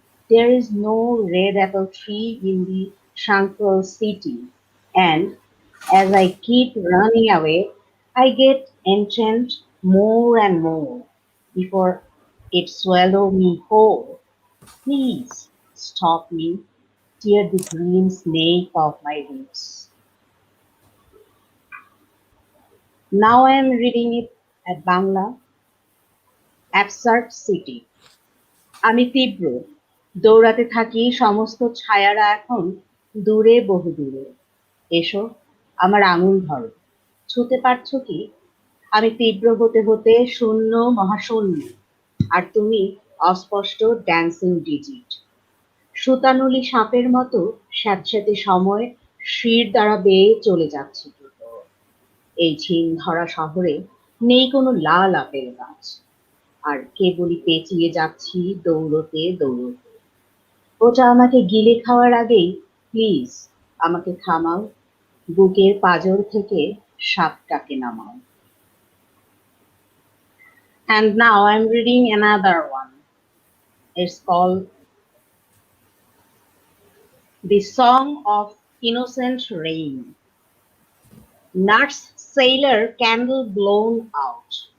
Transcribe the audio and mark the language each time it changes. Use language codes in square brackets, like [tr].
[en] There is no red apple tree in the tranquil city, and as I keep running away, I get entranced more and more before it swallow me whole. Please stop me, tear the green snake off my roots. Now I am reading it at Bangla, Absurd City. [bn] আমি তীব্র, দৌড়াতে থাকি সমস্ত ছায়ারা এখন দূরে বহু দূরে। এসো, আমার আঙুল ধরো, ছুঁতে পারছো কি? আমি তীব্র হতে হতে শূন্য মহাশূন্য, আর তুমি অস্পষ্ট [en] Dancing digit. [bn] সুতানুলি সাপের মতো স্যাঁতস্যাঁতে সময় শির দ্বারা বেয়ে চলে যাচ্ছে দ্রুত। এই ঝিম ধরা শহরে নেই কোনো লাল আপেল গাছ, আর কেবলই পেঁচিয়ে যাচ্ছি দৌড়তে দৌড়তে। ওটা আমাকে গিলে খাওয়ার আগেই প্লিজ আমাকে থামাও, বুকের পাঁজর থেকে সাপটাকে নামাও। [en] And now I'm reading another one. It's called The Song of Innocent Rain. Nuts sailor candle blown out.